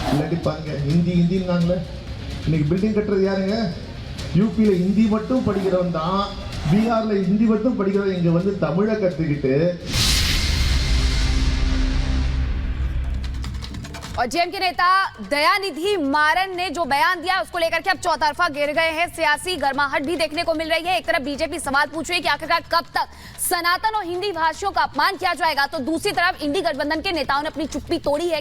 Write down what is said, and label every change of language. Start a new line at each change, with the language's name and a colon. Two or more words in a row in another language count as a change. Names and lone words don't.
Tamil: அடிப்பாங்க. ஹிந்தி ஹிந்தின்னாங்களே, இன்னைக்கு பில்டிங் கட்டுறது யாருங்க? யூபியில் ஹிந்தி மட்டும் படிக்கிறவன் தான், பீகாரில் ஹிந்தி மட்டும் படிக்கிறவன் இங்கே வந்து தமிழை கற்றுக்கிட்டு.
Hindi: और जेएमके नेता दयानिधि मारन ने जो बयान दिया उसको लेकर के अब चौतरफा गिर गए हैं, सियासी गर्माहट भी देखने को मिल रही है। एक तरफ बीजेपी सवाल पूछ रही है कि आखिरकार कब तक सनातन और हिंदी भाषियों का अपमान किया जाएगा, तो दूसरी तरफ इंडी गठबंधन के नेताओं ने अपनी चुप्पी तोड़ी है।